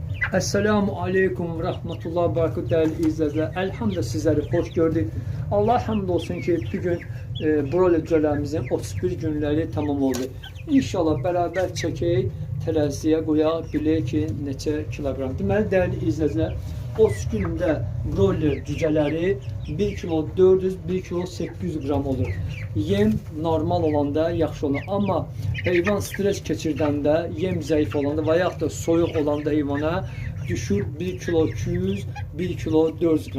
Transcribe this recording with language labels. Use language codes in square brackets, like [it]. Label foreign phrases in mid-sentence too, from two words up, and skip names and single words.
[ar] السلام عليكم رحمة الله بركاته [tr] değerli izleyiciler. Elhamdülillah sizleri hoş gördük. Allah hamd olsun ki bugün broilerlerimizin 31 günleri tamam oldu. [az] İnşallah beraber çəkək, teraziyə qoya bilək ki, neçə kilogram. Deməli, [tr] değerli izleyiciler, [az] 30 gündə broiler cücələri 1 kilo 400, 1 kilo 800 gram olur. Yem normal olanda yaxşı olur. Amma heyvan stres keçirdəndə, yem zəif olanda və yaxud da soyuq olanda heyvana düşür 1 kilo 200, 1 kilo 400 gram.